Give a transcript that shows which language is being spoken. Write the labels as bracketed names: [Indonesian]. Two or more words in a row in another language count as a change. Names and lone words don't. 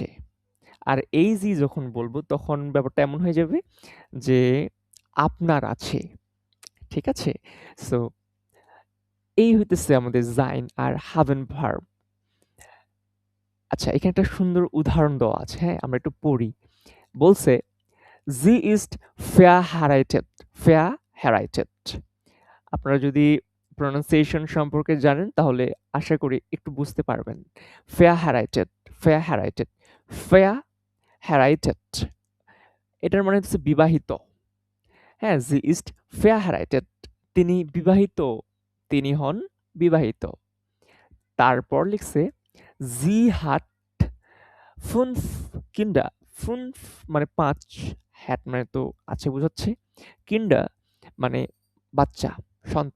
[Bangla] আর এই জি যখন বলবো তখন ব্যাপারটা এমন হয়ে যাবে যে আপনার আছে। ঠিক আছে? সো এই হইতেছে আমাদের sein আর haben ভার্ব। আচ্ছা এখানে একটা সুন্দর উদাহরণ দেওয়া আছে। হ্যাঁ? আমরা একটু পড়ি। বলছে [German] Sie ist verheiratet. [Bangla] verheiratet. আপনারা যদি pronunciation সম্পর্কে জানেন তাহলে আশা করি একটু বুঝতে পারবেন। [German] verheiratet, verheiratet, verheiratet [Bangla] এটার মানে হচ্ছে বিবাহিত। হ্যাঁ? [German] Sie ist verheiratet. [Bangla] তিনি বিবাহিত। তিনি হন বিবাহিত। তারপর লিখছে [German] Sie hat 5 Kinder. [Bangla] 5 মানে ৫ hat মানে তো আছে বোঝাচ্ছে। Kinder মানে বাচ্চা, সন্তান।